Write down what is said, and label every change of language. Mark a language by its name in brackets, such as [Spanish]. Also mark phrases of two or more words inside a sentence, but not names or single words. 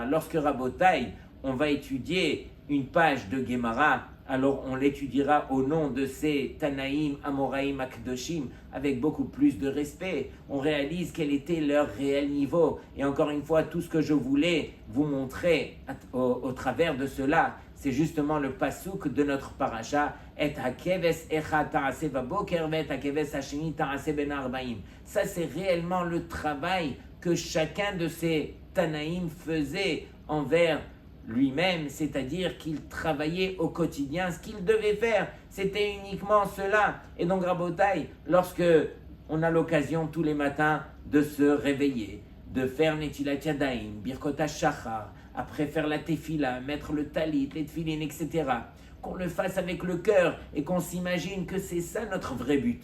[French] Lorsque Rabotai, on va étudier une page de Gemara, alors on l'étudiera au nom de ces Tanaïm, Amoraïm, Akdoshim, avec beaucoup plus de respect. On réalise quel était leur réel niveau. Et encore une fois, tout ce que je voulais vous montrer au travers de cela, c'est justement le pasouk de notre paracha, [Hebrew] ואת הכבש אחד תעשה בבקר ואת הכבש השני תעשה בין הערבים. [French] Ça, c'est réellement le travail que chacun de ces Tanaïm faisait envers lui-même, c'est-à-dire qu'il travaillait au quotidien. Ce qu'il devait faire, c'était uniquement cela. Et donc, Rabotai, lorsque on a l'occasion tous les matins de se réveiller, de faire [Hebrew] נטילת ידיים, ברכות השחר, [French] après faire la tefila, mettre le talit, les tefilin, etc., qu'on le fasse avec le cœur et qu'on s'imagine que c'est ça notre vrai but.